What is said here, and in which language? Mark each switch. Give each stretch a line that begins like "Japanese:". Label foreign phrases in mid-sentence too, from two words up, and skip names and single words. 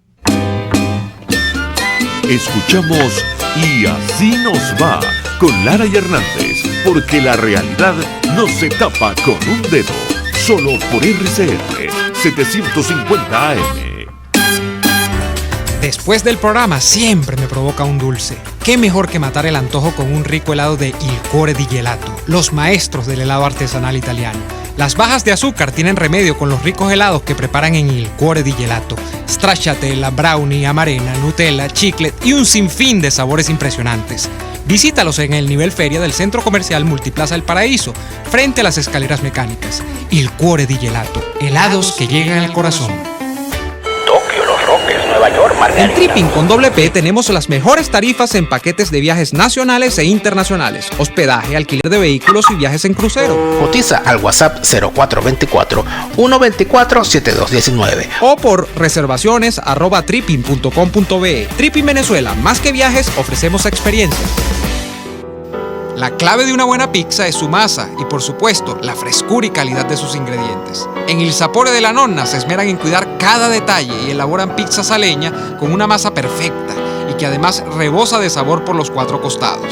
Spanish: Escuchamos Y Así Nos Va con Lara y Hernández, porque la realidad no se tapa con un dedo, solo por RCR 750 AM. Después del programa siempre me provoca un dulce. ¿Qué mejor que matar el antojo con un rico helado de Il Cuore di Gelato, los maestros del helado artesanal italiano? Las bajas de azúcar tienen remedio con los ricos helados que preparan en Il Cuore di Gelato. Stracciatella, brownie, amarena, Nutella, chiclet y un sinfín de sabores impresionantes. Visítalos en el nivel feria del Centro Comercial Multiplaza El Paraíso, frente a las escaleras mecánicas. Il Cuore di Gelato, helados que llegan al corazón. Tokio, Los Roques, Nueva York, Margarita. En Tripping con P tenemos las mejores tarifas en paquetes de viajes nacionales e internacionales, hospedaje, alquiler de vehículos y viajes en crucero. Cotiza al WhatsApp 0424-124-7219 o por reservaciones @tripping.com.be. Tripping Venezuela, más que viajes, ofrecemos experiencias. La clave de una buena pizza es su masa y, por supuesto, la frescura y calidad de sus ingredientes. En Il Sapore de la Nonna se esmeran en cuidar cada detalle y elaboran pizzas a leña con una masa perfecta y que además rebosa de sabor por los 4 costados.